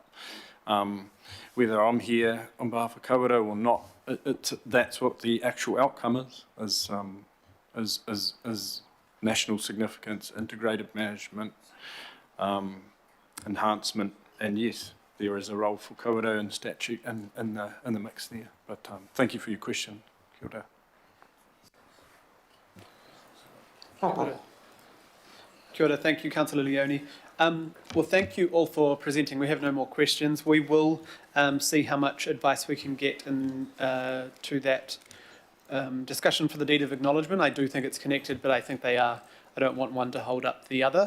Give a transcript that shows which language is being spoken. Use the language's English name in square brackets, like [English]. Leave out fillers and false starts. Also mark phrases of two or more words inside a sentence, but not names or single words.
[English] Whether I'm here on behalf of Kawerau or not, that's what the actual outcome is national significance, integrated management, enhancement, and yes, there is a role for Kawerau and statute in the mix there. But thank you for your question. [Māori] Kia ora. Kia ora. [English] Thank you, Councillor Leone. Well, thank you all for presenting. We have no more questions. We will see how much advice we can get to that discussion for the deed of acknowledgement. I do think it's connected, but I think they are. I don't want one to hold up the other.